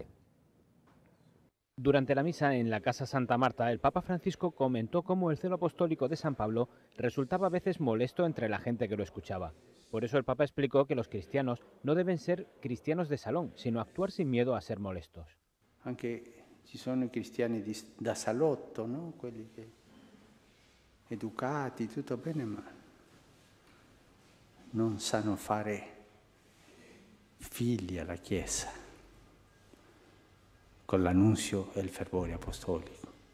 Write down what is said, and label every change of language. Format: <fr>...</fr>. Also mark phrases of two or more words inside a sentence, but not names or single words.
<es>Durante la misa en la Casa Santa Marta, el Papa Francisco comentó cómo el celo apostólico de San Pablo resultaba a veces molesto entre la gente que lo escuchaba. Por eso el Papa explicó que los cristianos no deben ser cristianos de salón, sino actuar sin miedo a ser molestos.</es> <it>Anche ci sono i cristiani da salotto, no? Quelli che educati, tutto bene, ma non sanno fare figli alla Chiesa con l'annunzio e il fervore apostolico.</it>